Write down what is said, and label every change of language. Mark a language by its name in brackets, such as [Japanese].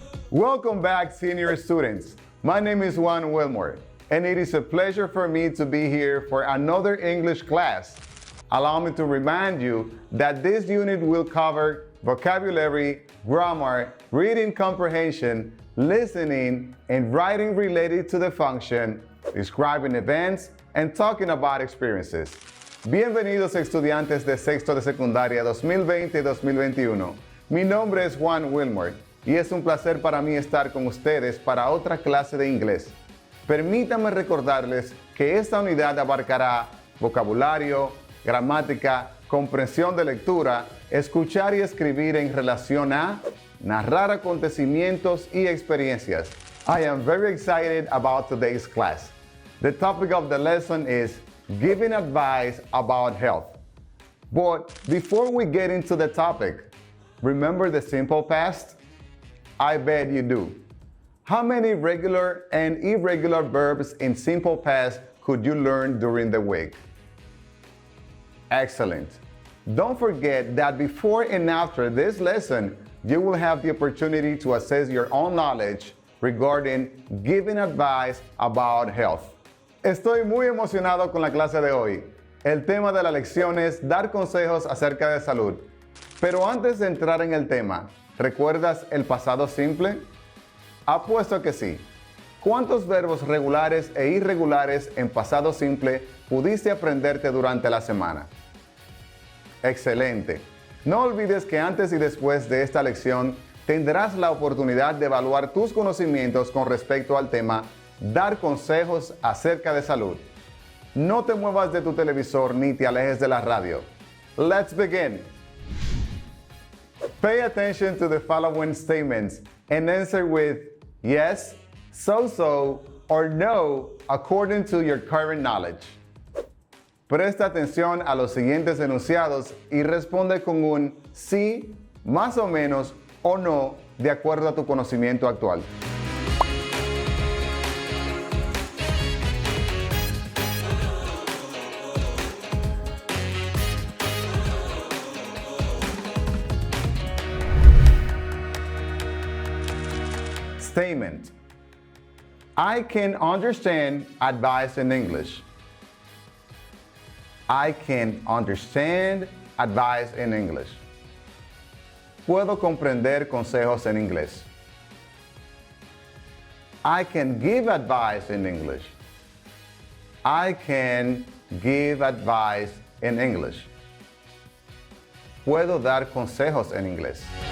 [English] Welcome back, senior students. My name is Juan Wilmore, and it is a pleasure for me to be here for another English class. Allow me to remind you that this unit will cover vocabulary, grammar, reading comprehension, listening, and writing related to the function, describing events, and talking about experiences. [Spanish] Bienvenidos estudiantes de sexto de secundaria 2020 y 2021. Mi nombre es Juan Wilmore y es un placer para mí estar con ustedes para otra clase de inglés. Permítanme recordarles que esta unidad abarcará vocabulario, gramática, comprensión de lectura, escuchar y escribir en relación a narrar acontecimientos y experiencias. [English] I am very excited about today's class. The topic of the lesson is giving advice about health. But before we get into the topic, remember the simple past? I bet you do. How many regular and irregular verbs in simple past could you learn during the week? Excellent. Don't forget that before and after this lesson, you will have the opportunity to assess your own knowledge regarding giving advice about health. [Spanish] Estoy muy emocionado con la clase de hoy. El tema de la lección es dar consejos acerca de salud. Pero antes de entrar en el tema, ¿recuerdas el pasado simple? Apuesto que sí. ¿Cuántos verbos regulares e irregulares en pasado simple pudiste aprenderte durante la semana? Excelente. No olvides que antes y después de esta lección tendrás la oportunidad de evaluar tus conocimientos con respecto al tema dar consejos acerca de salud. No te muevas de tu televisor ni te alejes de la radio. [English] Let's begin. Pay attention to the following statements and answer with yes, so, or no according to your current knowledge. [Spanish] Presta atención a los siguientes enunciados y responde con un sí, más o menos, o no, de acuerdo a tu conocimiento actual. [English] Statement. I can understand advice in English. I can understand advice in English. [Spanish] Puedo comprender consejos en inglés. [English] I can give advice in English. I can give advice in English. [Spanish] Puedo dar consejos en inglés.